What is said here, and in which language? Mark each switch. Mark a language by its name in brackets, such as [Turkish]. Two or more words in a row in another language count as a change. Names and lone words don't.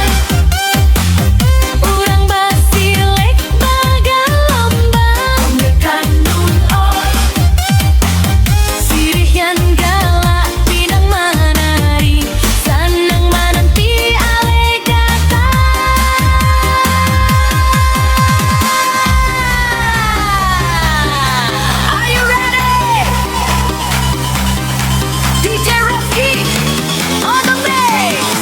[Minangkabau] Urang basilek bagalomba, ondekan nun oi. Sirih yan galak pinang manari, sanang mananti ale datang. [English] Are you ready? DJ Rocky on the bass.